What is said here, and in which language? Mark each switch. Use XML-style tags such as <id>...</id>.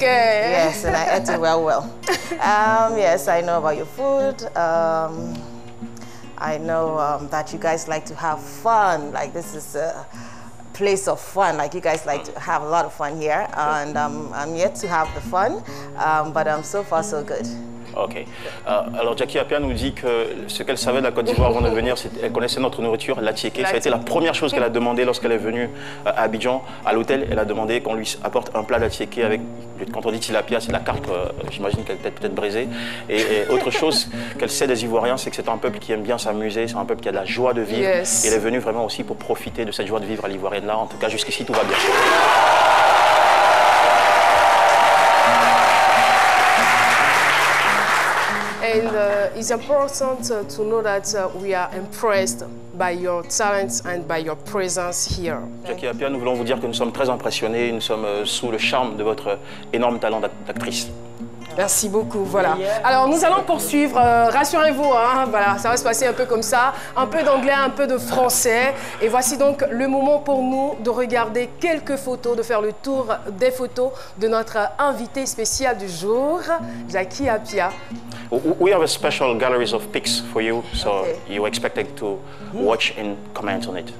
<en>Yes, and I ate it well. Yes, I know about your food. I know that you guys like to have fun. Like, this is a place of fun. Like, you guys like to have a lot of fun here. And I'm yet to have the fun, but so far so good. Ok.</en> <fr>Alors Jackie Appiah nous dit que ce qu'elle savait de la Côte d'Ivoire avant de venir, c'est qu'elle connaissait notre nourriture, la tiéké. Ça a été la première chose qu'elle a demandé lorsqu'elle est venue à Abidjan. À l'hôtel, elle a demandé qu'on lui apporte un plat de tiéké avec, quand on dit tilapia, c'est de la carpe, j'imagine qu'elle est peut-être brisée. Et autre chose qu'elle sait des Ivoiriens, c'est que c'est un peuple qui aime bien s'amuser, c'est un peuple qui a de la joie de vivre. Yes. Et elle est venue vraiment aussi pour profiter de cette joie de vivre à l'Ivoirienne là. En tout cas, jusqu'ici, tout va bien.</fr> <en>And it's important to know that we are impressed by your talents and by your presence here.</en> <fr>Jackie Appiah, nous voulons vous dire que nous sommes très impressionnés, nous sommes sous le charme de votre énorme talent d'actrice. Merci beaucoup, voilà. Alors nous allons poursuivre, rassurez-vous, hein, voilà, ça va se passer un peu comme ça, un peu d'anglais, un peu de français. Et voici donc le moment pour nous de regarder quelques photos, de faire le tour des photos de notre invité spécial du jour, Jackie Appiah.</fr> <en>We have a special galleries of pics for you, so you expected to watch and comment on it.</en>